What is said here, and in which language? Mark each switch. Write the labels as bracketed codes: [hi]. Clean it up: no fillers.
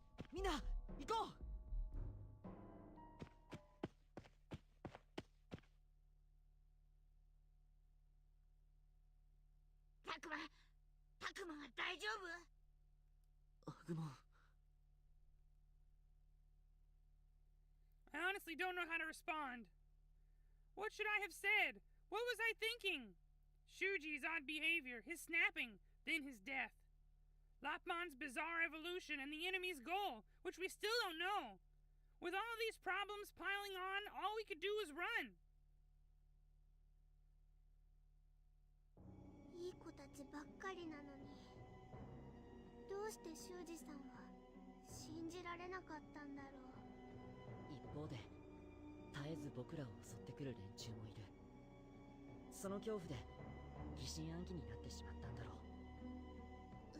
[ja] みんな行こう。タクマは大丈夫？アグモン。 [en] I honestly don't know how to respond. What should I have said? What was I thinking? Shuuji's odd behavior, his snapping, then his death. Lopmon's bizarre evolution and the enemy's goal, which we still don't know. With all these problems piling on, all we could do was run. [ja] いい子たちばっかりなのに、どうして修二さんは信じられなかったんだろう。一方で絶えず僕らを襲ってくる連中もいる。その恐怖で疑心暗鬼になってしまったんだろう。